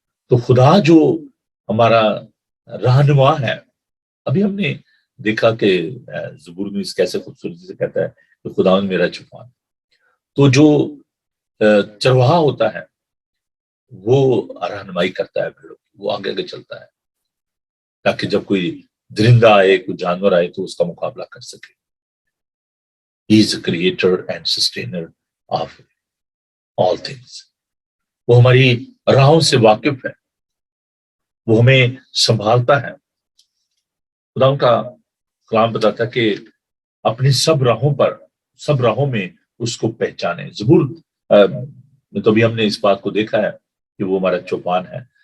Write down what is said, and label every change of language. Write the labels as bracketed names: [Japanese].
[Urdu] تو خدا جو ہمارا رہنما ہے, ابھی ہم نے دیکھا کہ زبور میں اس کیسے خوبصورتی سے کہتا ہے کہ خداوند میرا چوپان. تو جو چرواہا ہوتا ہے وہ رہنمائی کرتا ہے بھیڑوں کی, وہ آگے آگے چلتا ہے تاکہ جب کوئی درندہ آئے, کوئی جانور آئے تو اس کا مقابلہ کر سکے. [English] He is the creator and sustainer of all things. [Urdu] وہ ہماری راہوں سے واقف ہے, وہ ہمیں سنبھالتا ہے. خدا کا کلام بتاتا ہے کہ اپنی سب راہوں میں اس کو پہچانے. زبور میں تو بھی ہم نے اس بات کو دیکھا ہے کہ وہ ہمارا چوپان ہے.